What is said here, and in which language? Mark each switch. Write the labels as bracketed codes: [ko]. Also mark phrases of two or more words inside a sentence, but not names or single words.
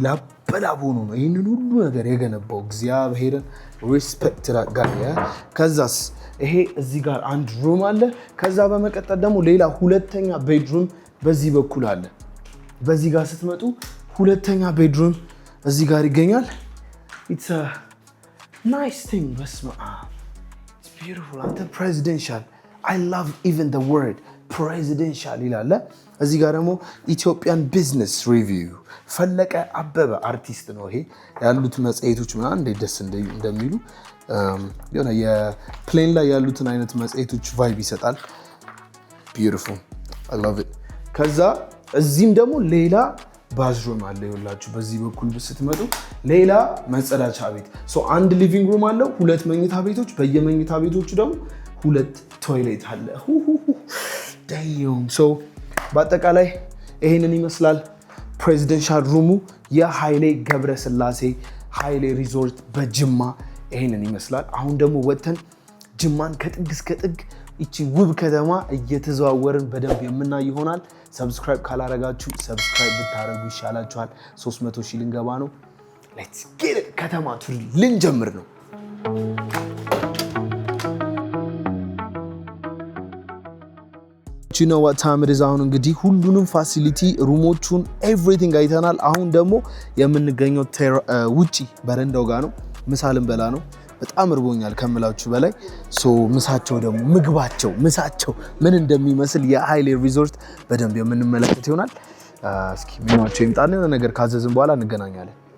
[am] ላበላብ ሆኖ ነው ይህንን ሁሉ ነገር የገነባው። እግዚአብሔርን ሪስፔክት ጋር። ከዛስ ይሄ እዚህ ጋር አንድ ሩም አለ። ከዛ በመቀጠል ደግሞ ሌላ ሁለተኛ ቤድሩም በዚህ በኩል አለ። በዚህ ጋር ስትመጡ ሁለተኛ ቤድሩም እዚህ ጋር ይገኛል። [en] it's a nice thing። [am] በስመ አብ [en] it's beautiful። [am] አንተ ፕሬዚደንሻል [en] I love even the word presidential [am] ይላል። እዚህ ጋር ደግሞ ኢትዮጵያን ቢዝነስ ሪቪው ፈለቀ አበበ አርቲስት ነው። ይሄ ያሉት መጽሔቶች ምናምን እንዴት ደስ እንደሚሉ የሆነ የፕሌን ላይ ያሉትን አይነት መጽሔቶች ቫይብ ይሰጣል። ቢዩቲፉል [en] I love it። [am] ከዛ እዚህም ደግሞ ሌላ ባዝሩም አለ። ይኸውላችሁ በዚህ በኩል ስትመጡ ሌላ መጸዳጃ ቤት። አንድ [en] living room [am] አለው፣ ሁለት መኝታ ቤቶች፣ በየመኝታ ቤቶቹ ደግሞ ሁለት ቶይሌት አለ። በአጠቃላይ ይሄንን ይመስላል [en] presidential room [am] የኃይሌ ገብረስላሴ ኃይሌ ሪዞርት በጅማ ይሄንን ይመስላል። አሁን ደግሞ ወጥተን ጅማን ከጥግ እስከ ጥግ ይቺን ውብ ከተማ እየተዘዋወርን በደንብ የምናይ ይሆናል። ሰብስክራይብ ካላረጋችሁ ሰብስክራይብ ብታረጉ ይሻላችኋል። 300 ሺህ ልንገባ ነው። [en] let's get it። [am] ከተማ ቱር ልንጀምር ነው። [en] you know what time it is? [am] አሁን እንግዲህ ሁሉንም [en] facility rooms [am] ኤቭሪቲንግ አይተናል። አሁን ደግሞ የምንገኘው ውጪ በረንዳው ጋር ነው። ምሳልን በላ ነው። በጣም እርቦኛል ከምላችሁ በላይ። ምሳቸው ደግሞ ምሳቸው ምን እንደሚመስል የሃይሌ ሪዞርት በደንብ የምንመለከት ይሆናል። እስኪ ሜኗቸው ይምጣና የሆነ ነገር ካዘዝን በኋላ እንገናኛለን።